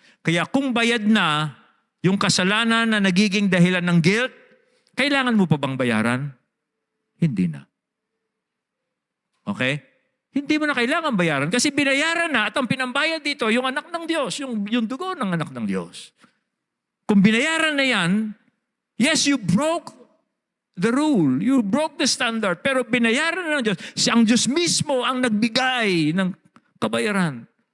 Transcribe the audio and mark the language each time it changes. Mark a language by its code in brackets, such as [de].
[tl] Kaya kung bayad na yung kasalanan na nagiging dahilan ng guilt, kailangan mo pa bang bayaran? Hindi na. Okay? Hindi mo na kailangan bayaran kasi binayaran na at ang pinambayad dito, yung anak ng Diyos, yung dugo ng anak ng Diyos. Kung binayaran na yan, [en] yes, you broke the rule. You broke the standard. [tl] Pero binayaran na ng Diyos. Ang Diyos mismo ang nagbigay ng kabayaran.